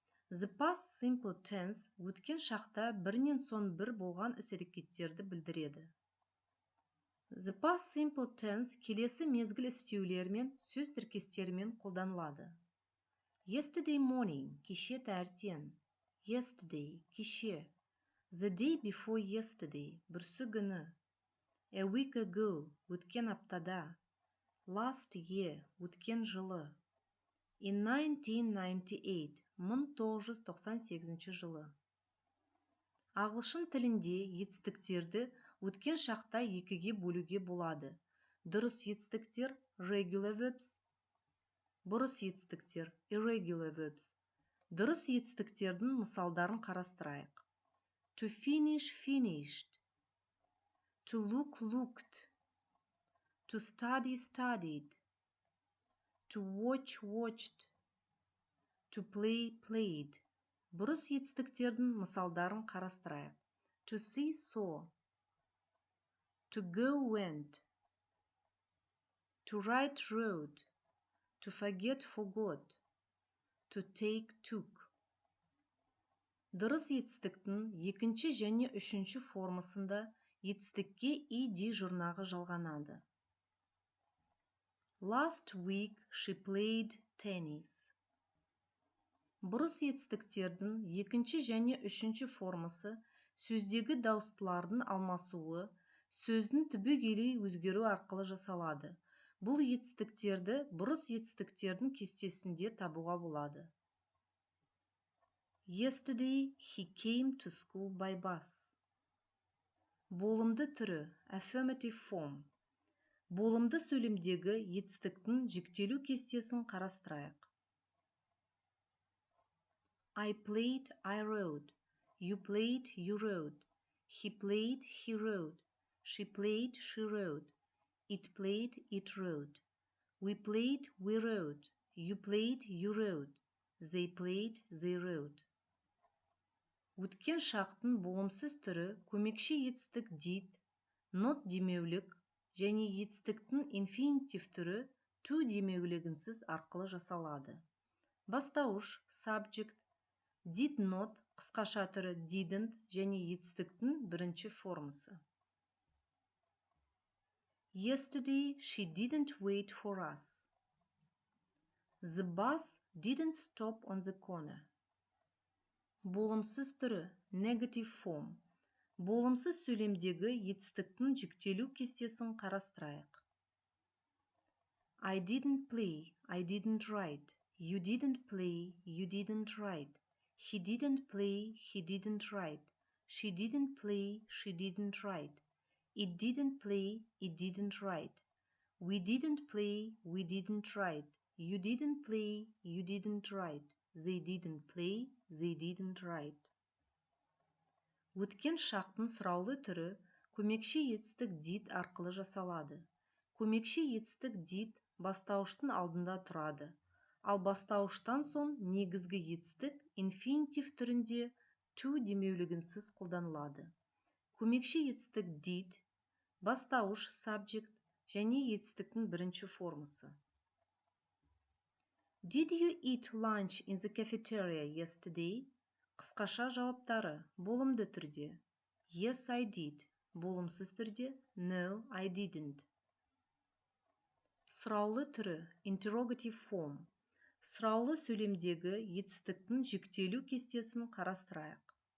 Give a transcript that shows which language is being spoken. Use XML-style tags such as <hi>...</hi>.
<en>The past simple tense</en> <kk>өткен шақта бірінен соң бір болған іс-әрекеттерді білдіреді.</kk> <en>The past simple tense</en> <kk>келесі мезгіл істеулер мен сөз тіркестерімен қолданылады.</kk> <en>Yesterday morning,</en> <kk>кеше таңертең.</kk> <en>Yesterday,</en> <kk>кеше.</kk> <en>The day before yesterday,</en> <kk>бүрсі күні.</kk> <en>A week ago,</en> <kk>өткен аптада.</kk> <en>Last year,</en> <kk>өткен жылы.</kk> <en>In 1998,</en> <kk>1998 жылы. Ағылшын тілінде етістіктерді өткен шақта екіге бөлуге болады. Дұрыс етістіктер</kk> <en>regular verbs,</en> <kk>бұрыс етістіктер</kk> <en>irregular verbs.</en> <kk>Дұрыс етістіктердің мысалдарын қарастырайық.</kk> <en>To finish, finished. To look, looked. To study, studied. To watch, watched. To play, played.</en> <kk>Бұрыс етістіктердің мысалдарын қарастырайық.</kk> <en>To see, saw. To go, went. To write, wrote. To forget, forgot. To take, took.</en> <kk>Дұрыс етістіктің екінші және үшінші формасында етістікке ed жұрнағы жалғанады.</kk> <en>Last week she played tennis.</en> <kk>Бұрыс етістіктердің екінші және үшінші формасы сөздегі дауыстылардың алмасуы, сөздің түбегейлі өзгеру арқылы жасалады. Бұл етістіктерді бұрыс етістіктердің кестесінде табуға болады.</kk> <en>Yesterday he came to school by bus.</en> <kk>Болымды түрі</kk> <en>affirmative form.</en> <kk>Болымды сөйлемдегі етістіктің жіктелу кестесін қарастырайық.</kk> <en>I played, I wrote. You played, you wrote. He played, he wrote. She played, she wrote. It played, it wrote. We played, we wrote. You played, you wrote. They played, they wrote.</en> <kk>Өткен шақтың болымсыз түрі көмекші етістік did, not демеулік және етістіктің инфинитив түрі to демеулігінсіз арқылы жасалады. Бастауыш subject, did not қысқаша түрі didn't және етістіктің бірінші формасы.</kk> <en>Yesterday she didn't wait for us. The bus didn't stop on the corner.</en> <kk>Болымсыз түрі</kk> <en>negative form.</en> <kk>Болымсыз сөйлемдегі етістіктің жіктелу кестесін қарастырайық.</kk> <en>I didn't play, I didn't write. You didn't play, you didn't write. He didn't play, he didn't write. She didn't play, she didn't write. It didn't play, it didn't write. We didn't play, we didn't write. You didn't play, you didn't write. They didn't play, they didn't write.</en> <kk>Өткен шақтың сұраулы түрі көмекші етістік did арқылы жасалады. Көмекші етістік did бастауыштың алдында тұрады. Ал бастауыштан соң негізгі етістік инфинитив түрінде to демеулігінсіз қолданылады. Көмекші етістік did, бастауыш subject және етістіктің бірінші формасы.</kk> <en>Did you eat lunch in the cafeteria yesterday?</en> <kk>Қысқаша жауаптары болымды түрде.</kk> <en>Yes, I did.</en> <kk>Болымсыз түрде.</kk> <en>No, I didn't.</en> <kk>Сұраулы түрі</kk> <en>interrogative form.</en> <kk>Сұраулы сөйлемдегі етістіктің жіктелу кестесін қарастырайық.</kk>